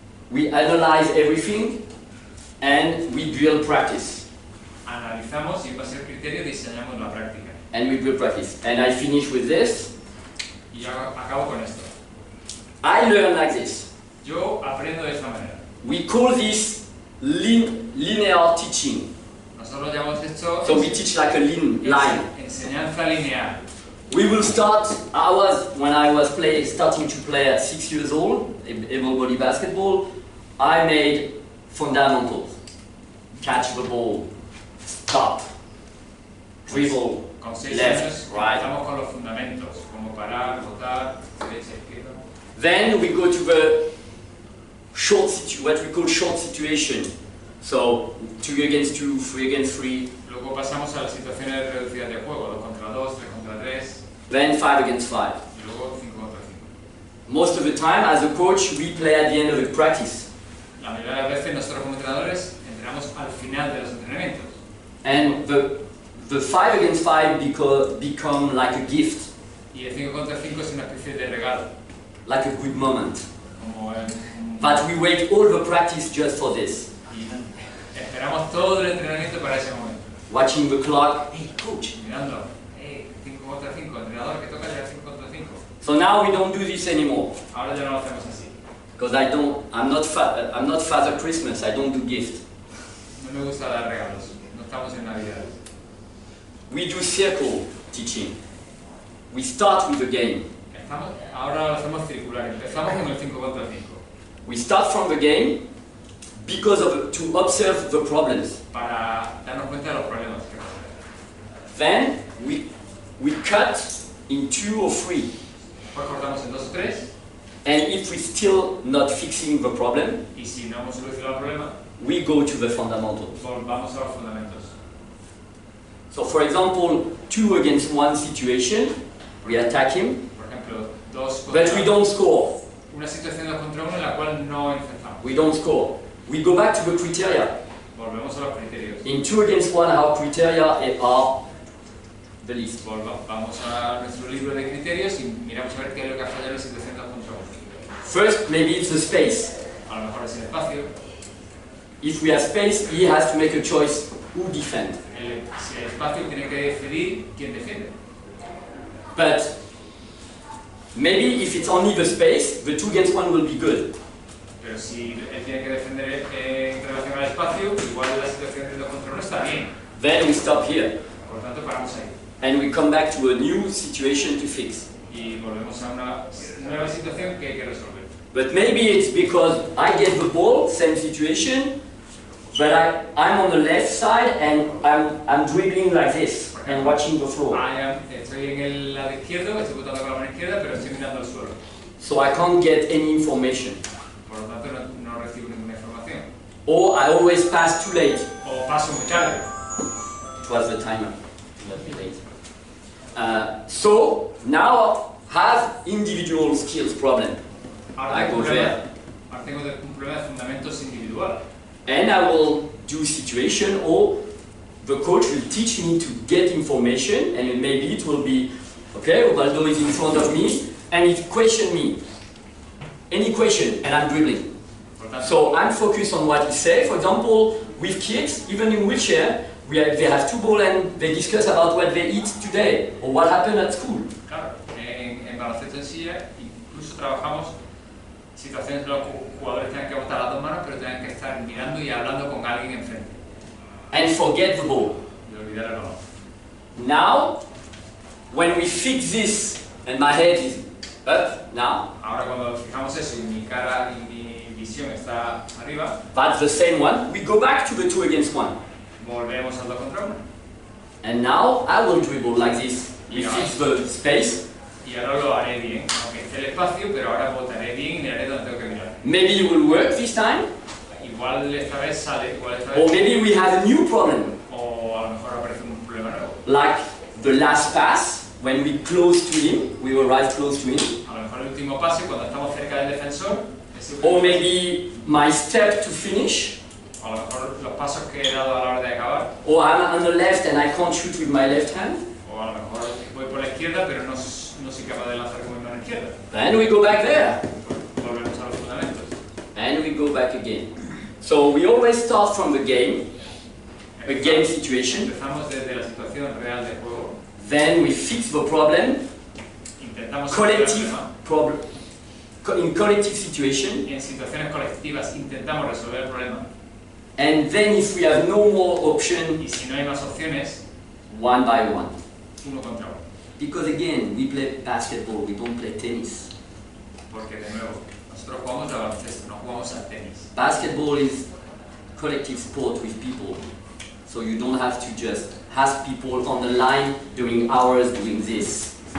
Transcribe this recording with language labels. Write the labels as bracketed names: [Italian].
[English] we analyze everything and we drill practice. [Spanish] analizamos y en base al criterio diseñamos la práctica. [English] And we drill practice. And I finish with this. [Spanish] Y yo acabo con esto. [English] I learn like this. [Spanish] Yo aprendo de esta manera. [English] We call this linear teaching. [Spanish] Nosotros llamamos esto [English] So we teach like a line. [Spanish] enseñanza lineal. [English] We will start, when I was starting to play at 6 years old, able body basketball, I made fundamentals. Catch the ball, stop, dribble, [Spanish] Con 6 [English] left, [Spanish] años [English] right. [Spanish] Estamos con los fundamentos, como parar, botar, derecha, izquierda. [English] Then we go to the what we call short situation. So 2 against 2, 3 against 3. [Spanish] Luego pasamos a las situaciones reducidas de juego, 2 contra 2, 3 contra 3. [English] Then 5 against 5. [Spanish] Y luego 5 contra 5. [English] Most of the time, as a coach, we play at the end of the practice. [Spanish] La mayoría de las veces nosotros como entrenadores entrenamos al final de los entrenamientos. [English] And the 5 against 5 become like a gift, [Spanish] Y el 5 contra 5 es una especie de regalo. [English] like a good moment. [Spanish] Como [English] But we wait all the practice just for this. [Spanish] y esperamos todo el entrenamiento para ese momento. [English] Watching the clock, hey coach. [Spanish] Mirando, 5 contra 5, entrenador que toca ya 5 contra 5. [English] So now we don't do this anymore. [Spanish] Ahora ya no lo hacemos así. [English] Because I'm not Father Christmas, I don't do gift. [Spanish] No me gusta dar regalos, no estamos en Navidad. [English] We do circle teaching. We start with the game. [Spanish] Ahora lo hacemos circular, empezamos con el 5 contra 5. [English] We start from the game to observe the problems. [Spanish] Para darnos cuenta de los problemas que vamos a [English] Then we cut in 2 or 3. [Spanish] Después cortamos en 2 o 3. [English] And if we're still not fixing the problem, [Spanish] Y si no hemos solucionado el problema, [English] we go to the fundamentals. [Spanish] volvamos a los fundamentos. [English] So for example, 2 against 1 situation, we attack him, [Spanish] Por ejemplo, 2 contra [English] but we don't score. [Spanish] Una situación 2 contra 1 en la cual no enfrentamos. [English] We don't score. We go back to the criteria. [Spanish] Volvemos a los criterios. [English] In 2 against 1, our criteria are the list. [Spanish] Vamos a nuestro libro de criterios y miramos a ver qué es lo que ha fallado en la situación 2 contra 1. [English] First, maybe it's the space. [Spanish] A lo mejor es el espacio. [English] If we have space, he has to make a choice who defend. [Spanish] Si el espacio tiene que decidir quién defiende. [English] But maybe if it's only the space, the 2 against 1 will be good. [Spanish] Pero si él tiene que defender en relación al espacio, igual la situación de 2 contra 1 está bien. [English] Then we stop here. [Spanish] Por lo tanto, paramos ahí. [English] And we come back to a new situation to fix. [Spanish] Y volvemos a una nueva situación que hay que resolver. [English] But maybe it's because I get the ball, same situation, but I'm on the left side and I'm dribbling like this and watching the floor. [Spanish] Estoy en el lado izquierdo, estoy botando con la mano izquierda, pero estoy mirando al suelo. [English] So I can't get any information. [Spanish] Por lo tanto, no recibo ninguna información. [English] Or I always pass too late. [Spanish] O paso muy tarde. [English] It was the timer. Not be late. So now have individual skills problem. I go there. [Spanish] Ahora tengo un problema de fundamentos individual. [English] And I will do situation, or the coach will teach me to get information, and maybe it will be, okay, Ubaldo is in front of me, and he question me. Any question, and I'm dribbling. So I'm focused on what he says. For example, with kids, even in wheelchair, they have 2 balls and they discuss about what they eat today, or what happened at school. [Spanish] Claro, en baloncesto en silla, incluso trabajamos situaciones en las que los jugadores tienen que botar las 2 manos, pero tienen que estar mirando y hablando con alguien enfrente. [English] And forget the ball. [Spanish] Y olvidar el balón. [English] Now, when we fix this and my head is up now, [Spanish] Ahora cuando fijamos eso y mi cara y mi visión está arriba, [English] that's the same one, we go back to the 2 against 1. [Spanish] volvemos al 2 contra 1. [English] And now I will dribble like this. We Yeah. fix the space. [Spanish] Y ahora lo haré bien, aunque esté el espacio, pero ahora botaré bien y miraré donde tengo que mirar. [English] Maybe it will work this time, [Spanish] Igual esta vez sale, igual esta [English] or [Spanish] vez... [English] maybe we have a new problem. [Spanish] O a lo mejor aparece un problema nuevo. [English] Like the last pass, when we close to him, we arrive close to him. [Spanish] A lo mejor el último pase, cuando estamos cerca del defensor, ese [English] Or [Spanish] último [English] maybe my step to finish. [Spanish] pase, a lo mejor los pasos que he dado a la hora de acabar, [English] Or I'm on the left and I can't shoot with my left hand. [Spanish] o a lo mejor voy por la izquierda, pero no soy capaz de lanzar con mi mano izquierda. [English] And we go back there. [Spanish] Volvemos a los fundamentos. [English] And we go back again. So we always start from the game, a game situation. [Spanish] Empezamos desde la situación real del juego, [English] Then we fix the problem, [Spanish] intentamos resolver el [English] collective [Spanish] problema, [English] problem, in collective situation. [Spanish] y en situaciones colectivas intentamos resolver el problema, [English] And then if we have no more option, [Spanish] y si no hay más opciones, [English] 1 by 1. [Spanish] uno contra uno. [English] Because again, we play basketball, we don't play tennis. [Spanish] Porque de nuevo, nosotros jugamos al baloncesto, no jugamos al tenis. [English] Basketball is collective sport with people. So you don't have to just have people on the line doing hours doing this.